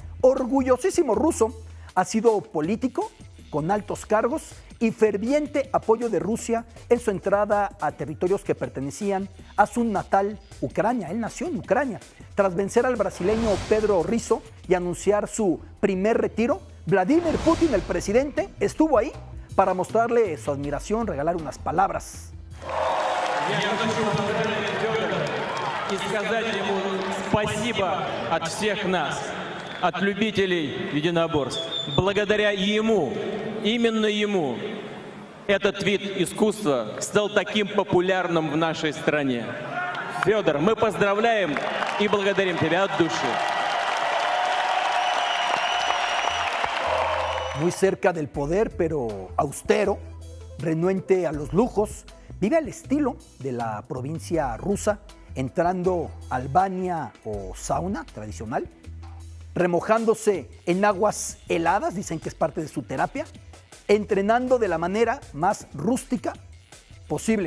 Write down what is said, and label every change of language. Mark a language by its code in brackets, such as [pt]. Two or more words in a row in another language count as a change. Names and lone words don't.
[es] Orgullosísimo ruso, ha sido político con altos cargos y ferviente apoyo de Rusia en su entrada a territorios que pertenecían a su natal Ucrania. Él nació en Ucrania. Tras vencer al brasileño Pedro Rizzo y anunciar su primer retiro, Vladimir Putin, el presidente, estuvo ahí para mostrarle su admiración, regalar unas palabras. [ru] И сказать ему спасибо от всех нас, от любителей единоборств. Благодаря ему, именно ему, этот вид искусства стал таким популярным в нашей стране. Федор, мы поздравляем и благодарим тебя от души. [es] Muy cerca del poder, pero austero, renuente a los lujos, vive al estilo de la provincia rusa, entrando al baña o sauna tradicional, remojándose en aguas heladas, dicen que es parte de su terapia, entrenando de la manera más rústica posible.